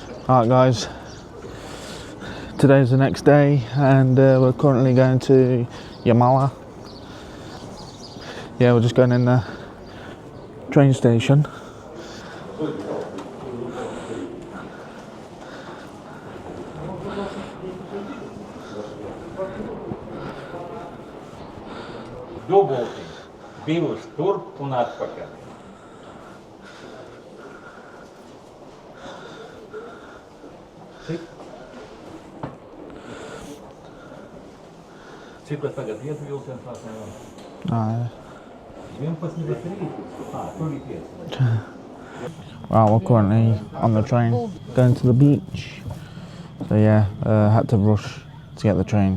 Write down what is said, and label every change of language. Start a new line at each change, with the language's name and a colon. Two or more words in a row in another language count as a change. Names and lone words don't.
English: Alright guys, today's the next day and we're currently going to Jūrmala. Yeah, we're just going in the train station.
Latvian: Dubulti, divus turp un atpakaļ. Cik tagad iet vilciens tās nevar? 11:03. Tur ir 5.
English: Well, we're currently on the train going to the beach. So yeah, had to rush to get the train.